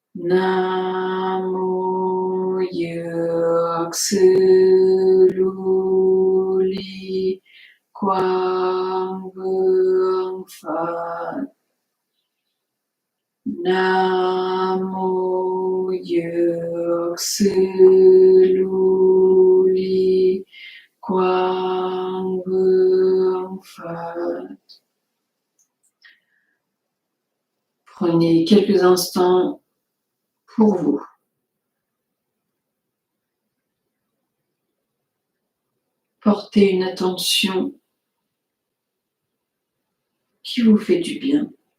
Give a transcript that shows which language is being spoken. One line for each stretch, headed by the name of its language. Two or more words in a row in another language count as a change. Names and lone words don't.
Vietnamese: Namo slowly, Quang Vương Phật. Nam mô Dược Sư Lưu Ly Quang Vương Phật.
French: Prenez quelques instants pour vous. Portez une attention qui vous fait du bien.